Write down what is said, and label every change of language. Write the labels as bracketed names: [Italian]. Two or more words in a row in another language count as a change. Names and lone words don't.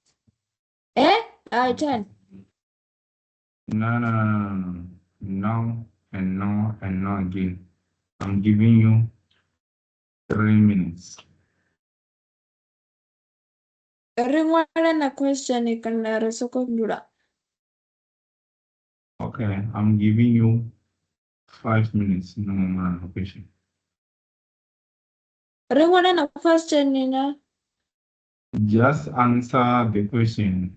[English] 10. No, no, no, no, no, no. No, and no, and no again. I'm giving you 3 minutes. [Tsonga] Rin'wana na question kana ri sokondula. [English] Okay, I'm giving you 5 minutes. No more question. [Tsonga] Rin'wana na question na. [English] Just answer the question.